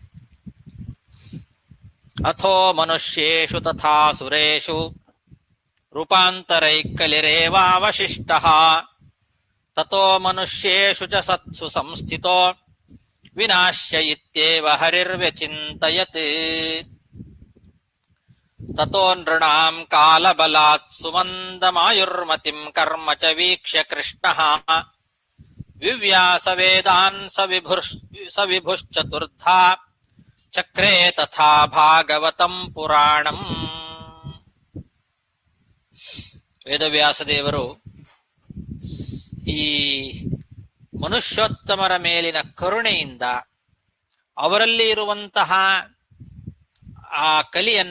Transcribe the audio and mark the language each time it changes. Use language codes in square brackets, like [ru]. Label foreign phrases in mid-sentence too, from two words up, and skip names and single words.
[sa] ಅಥೋ ಮನುಷ್ಯೇಷು ತಥಾ ಸುರೇಷು ರೂಪಾಂತರೈಕಲಿರೇವಾವಶಿಷ್ಟಃ ತಥೋ ಮನುಷ್ಯೇಷು ಚ ಸತ್ಸು ಸಂಸ್ಥಿತೋ ವಿನಾಶ್ಯ ಇತ್ಯೇವ ಹರಿರ್ವ್ಯಚಿಂತಯತ್ ತಥೋ ನೃಣಾಂ ಕಾಲಬಲಾತ್ ಸುಮಂದಮಾಯುರ್ಮತಿಂ ಕರ್ಮ ಚ ವೀಕ್ಷ್ಯ ಕೃಷ್ಣಃ ವಿವ್ಯಾಸ ವೇದಾನ್ ಸವಿಭುಶ್ಚತುರ್ಧಾ ಚಕ್ರೇ ತಥಾ ಭಾಗವತಂ ಪುರಾಣಂ. [kn] ವೇದವ್ಯಾಸ ದೇವರು ಈ ಮನುಷ್ಯೋತ್ತಮರ ಮೇಲಿನ ಕರುಣೆಯಿಂದ ಅವರಲ್ಲಿ ಇರುವಂತಹ ಆ ಕಲಿಯನ್ನ,